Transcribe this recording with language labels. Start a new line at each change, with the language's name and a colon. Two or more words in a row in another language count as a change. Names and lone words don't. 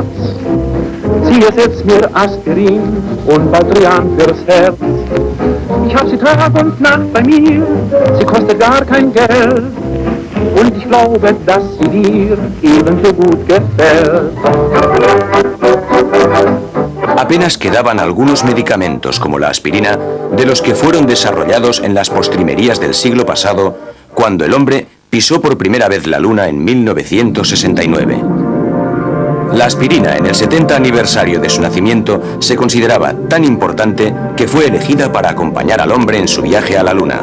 German: Sie ersetzt mir Aspirin und Baldrian fürs Herz. Ich habe sie Tag und Nacht bei mir, sie kostet gar kein Geld. Und ich glaube, dass sie dir ebenso gut gefällt.
Spanish: Apenas quedaban algunos medicamentos, como la aspirina, de los que fueron desarrollados en las postrimerías del siglo pasado, cuando el hombre pisó por primera vez la Luna en 1969. La aspirina, en el 70 aniversario de su nacimiento, se consideraba tan importante que fue elegida para acompañar al hombre en su viaje a la Luna.